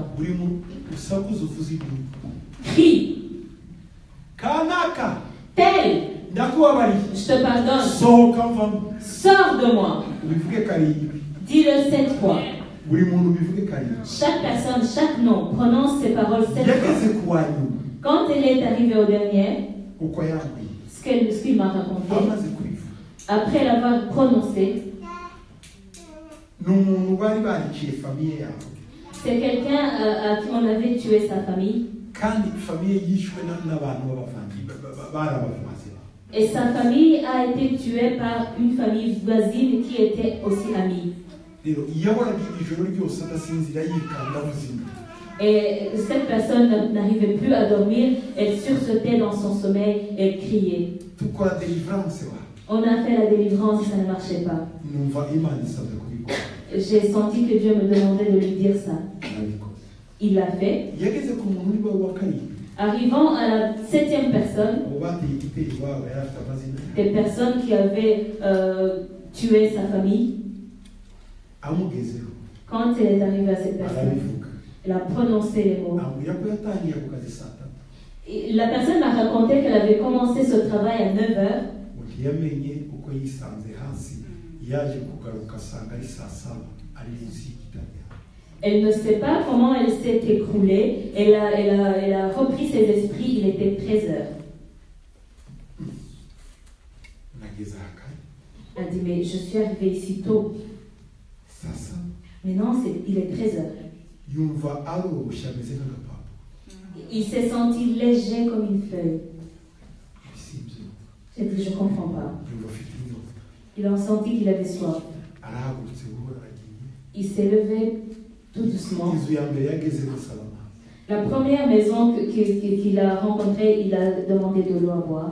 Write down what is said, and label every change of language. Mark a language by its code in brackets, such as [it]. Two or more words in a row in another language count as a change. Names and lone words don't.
[rw] Buri mu usakuza uvuze ibintu. [fr] Crie, [rw] Kanaka [fr] tel, [rw] ndakubabariye. [fr] je te pardonne. [rw] Sohoka mvamo. [fr] Sors de moi. [rw] Ubivuge karindwi. [fr] Dis-le 7 fois. [rw] Buri muntu ubivuge karindwi. [fr] Chaque personne, chaque nom, prononce ces paroles 7 fois. [rw] Yageze ku wa nyuma [fr] Quand elle est arrivée au dernier, [rw] uko yambwiye. [fr] ce qu'il m'a raconté, [rw] Amaze kubivuga. [fr] après l'avoir prononcé, [rw] Ni umuntu bari bariciye famiye yawe. [fr] c'est quelqu'un à qui on avait tué sa famille. [rw] Kandi famiye yishwe n'abantu b'abavandimwe bari abavandimwe. [fr] Et sa famille a été tuée par une famille voisine qui était aussi amie. [rw] Rero yahoraga ijoro ryose adasinzira yikanda muzima. [fr] Et cette personne n'arrivait plus à dormir, elle sursautait dans son sommeil, elle criait. [rw] Tukora deliverance wa. [fr] On a fait la délivrance et ça ne marchait pas. [rw] Numva Imana isabye kubikora. [fr] J'ai senti que Dieu me demandait de lui dire ça. [rw] Nabikoze. [fr] Il l'a fait. [rw] Yageze ku muntu uri wa karindwi. [fr] Arrivant à la 7e personne, [rw] Abo bateye igitero iwabo yari afite amazina. [fr] des personnes qui avaient tué sa famille, [rw] Amugezeho. [fr] quand elle est arrivée à cette personne, [rw] Arabivuga. [fr] elle a prononcé les mots. [rw] Ambwira ko yatangiye ku kazi saa tatu. [fr] Et la personne m'a raconté qu'elle avait commencé ce travail à 9 heures. [rw] Yamenye uko yisanze hasi yaje kugaruka asanga ari saa saba ari munsi y'igitabo. [fr] Elle ne sait pas comment elle s'est écroulée. Elle a repris ses esprits, il était 13 heures. [rw] Nageze aha kare. [fr] Elle a dit, mais je suis arrivée ici tôt. [rw] Saa saba [fr] Mais non, il est 13 heures. [rw] yumva aroroshye ameze nk'agapapa. [fr] Il s'est senti léger comme une feuille. [rw] Bisibyo. [fr] J'ai dit, je ne comprends pas. [rw] Yumva afite inyota. [fr] Il a senti qu'il avait soif. [rw] Arahagurutse buhoro aragiye. [fr] Il s'est levé tout doucement. [rw] Inzu ya mbere yageze gusaba amazi. [fr] La première maison qu'il a rencontrée, il a demandé de l'eau à boire.